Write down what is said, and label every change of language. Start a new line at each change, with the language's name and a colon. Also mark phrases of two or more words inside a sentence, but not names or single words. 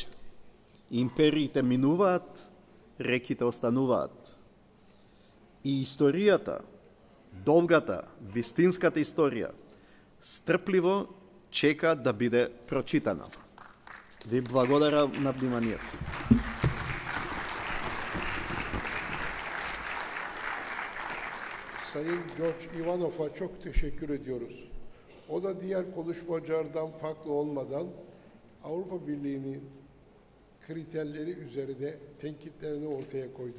Macedonian: Империите минуваат, реките остануваат. И историјата, долгата, вистинската историја, стрпливо чека да биде прочитана. Ви благодарам на вниманието.
Turkish: Sayın George Ivanov'a çok teşekkür ediyoruz. O da diğer konuşmacılardan farklı olmadan Avrupa Birliği'nin kriterleri üzerine tenkitlerini ortaya koydu.